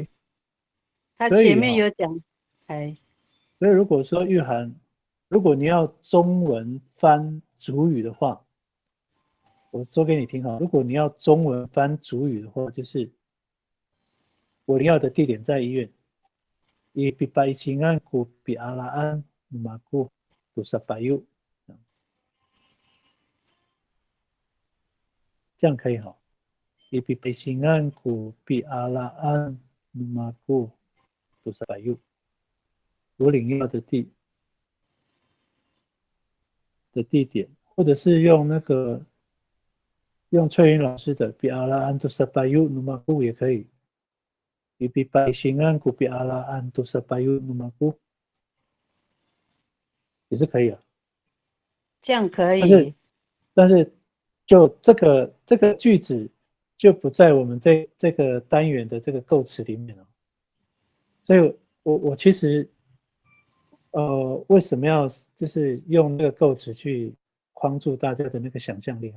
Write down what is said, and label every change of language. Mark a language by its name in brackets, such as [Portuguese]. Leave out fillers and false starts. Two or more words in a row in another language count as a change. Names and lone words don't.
[Chinese] 他前面有讲，哎。所以如果说玉涵，如果你要中文翻主语的话，我说给你听哈。如果你要中文翻主语的话，就是我领药的地点在医院。 [Amis] Ibibaisingan ko pialaan lumaku to sa payo， [Chinese] 这样可以哈。 [Amis] Ibibaisingan ko pialaan lumaku to sa payo， [Chinese] 我领药的地点，或者是用那个用翠云老师的 [Amis] pialaan to sa payo lumaku [Chinese] 也可以。 [Amis] Ibibaisingan ko pialaan to sa payo lumaku [Chinese] 也是可以啊。这样可以。但是就这个句子就不在我们这个单元的这个构词里面了。所以我其实为什么要就是用那个构词去框住大家的那个想象力啊？